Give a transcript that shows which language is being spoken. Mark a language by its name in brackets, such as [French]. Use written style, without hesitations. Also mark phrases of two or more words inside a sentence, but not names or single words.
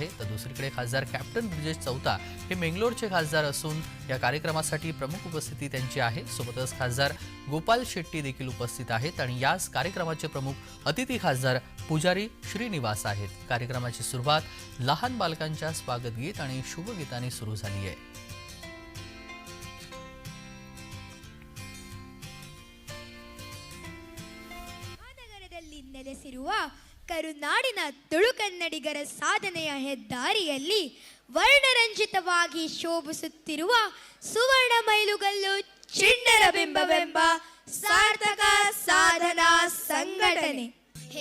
[Marathi] तर दुसरीकडे खासदार कॅप्टन ब्रिजेश चौता हे मेंगलोरचे खासदार असून या कार्यक्रमासाठी प्रमुख उपस्थिती त्यांची आहे। सोबतच खासदार गोपाल शेट्टी देखील उपस्थित आहेत आणि याच कार्यक्रमाचे प्रमुख अतिथी खासदार पुजारी श्रीनिवास आहेत। कार्यक्रमाची सुरुवात लहान बालकांच्या स्वागत गीत आणि शुभगीताने सुरू झाली आहे। [Kannada] ನೆಲೆಸಿರುವ ಕರುನಾಡಿನ ತುಳು ಕನ್ನಡಿಗರ ಸಾಧನೆಯ ಹೆದ್ದಾರಿಯಲ್ಲಿ ವರ್ಣರಂಜಿತವಾಗಿ ಶೋಭಿಸುತ್ತಿರುವ ಸುವರ್ಣ ಮೈಲುಗಲ್ಲು ಚಿಣ್ಣರ ಬಿಂಬವೆಂಬ ಸಾರ್ಥಕ ಸಾಧನಾ ಸಂಘಟನೆ।